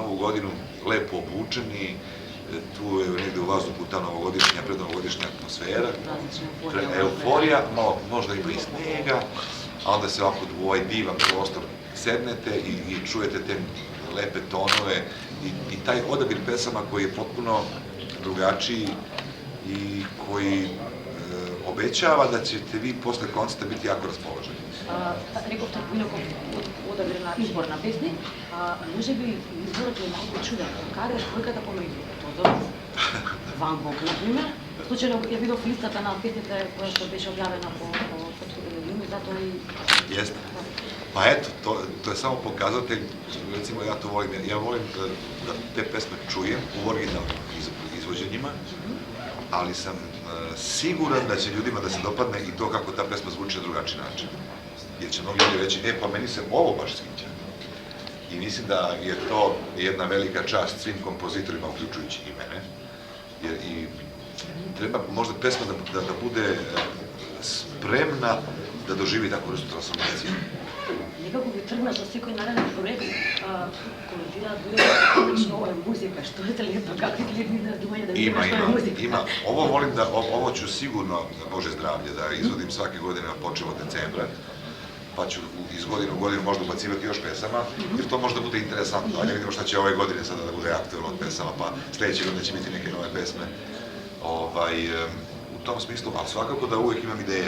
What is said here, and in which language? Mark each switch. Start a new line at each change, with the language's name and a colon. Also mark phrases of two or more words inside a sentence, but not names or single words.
Serbian: Novu godinu lepo obučeni, tu je negde u vazduhu ta novogodišnja, prednovogodišnja atmosfera, euforija, možda ima i snega, a onda se ovako u ovaj divan prostor sednete i čujete te lepe tonove i taj odabir pesama koji je potpuno drugačiji i koji obećava da ćete vi posle koncerta biti jako raspoloženi.
Macedonian: Рековте некој одабир на избор на песни, може би изборот е малку чуден. Каде е твојката помеѓу Тодоров, Ван Гог, например? Случајно ја видов листата на песните која што беше објавена по телевизија, затоа и...
Serbian: Jeste. Pa eto, to je samo pokazatelj, recimo ja to volim, ja volim da te pesme čujem u originalnim izvođenjima, ali sam siguran da će ljudima da se dopadne i to kako ta pesma zvuči na drugačiji način. Jer će mnogi ljudi reći, pa meni se ovo baš sviđa. I mislim da je to jedna velika čast svim kompozitorima, uključujući i mene. Jer i treba možda pesma da bude spremna da doživi takvu vrstu transformacije.
Macedonian: Некако ви тргна за секој нареден проект, коментираат луѓе што е музика, што е лепо, какви гледни думања да видиме што е музика.
Serbian: Ima. Ovo volim da, ovo ću sigurno, Bože zdravlje, da izvodim svake godine, počeo od decembra, pa ću iz godine u godinu možda ubacivati još pesama, jer to možda bude interesantno. Ajde vidimo šta će ove godine sada da bude aktuelno od pesama, pa sledeće godine će biti neke nove pesme. U tom smislu, ali svakako da uvek imam ideja.